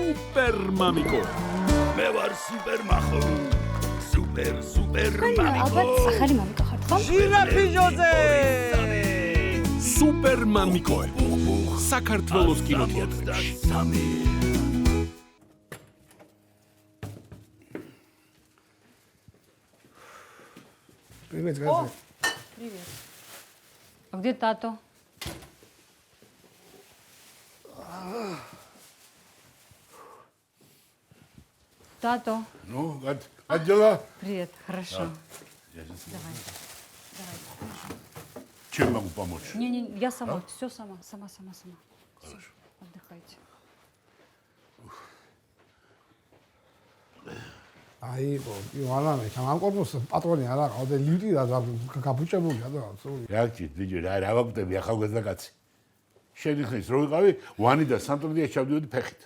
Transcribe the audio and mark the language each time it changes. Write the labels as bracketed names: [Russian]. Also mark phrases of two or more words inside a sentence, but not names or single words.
[Georgian] სუპერ მამიკო. მე ვარ სუპერ მახო. სუპერ მამიკო. ალბათ ახალი მამიკო ხართ ხო? ჟირაფი ჟოზე. სუპერ მამიკო. საქართველოს კინოთეატრებში. [Russian] Привет, Газа. Привет. А где Тато? Тато. Ну, как дела? Привет, хорошо. Давай. Чем могу помочь? Не, я сама, все сама. Хорошо. Отдыхайте. [Georgian] აი, ივანა, მე ამ კორპუსს პატრონი არა ყავდა, ლივტი და გაბუჭებულია და სულ. რა გჭირთ, ბიჭო, რა ვაკვდები ახალგაზრდა კაცი. შენი ხნის რო ვიყავი, ვანი და სანტროდიაში ჩავდიოდი ფეხით.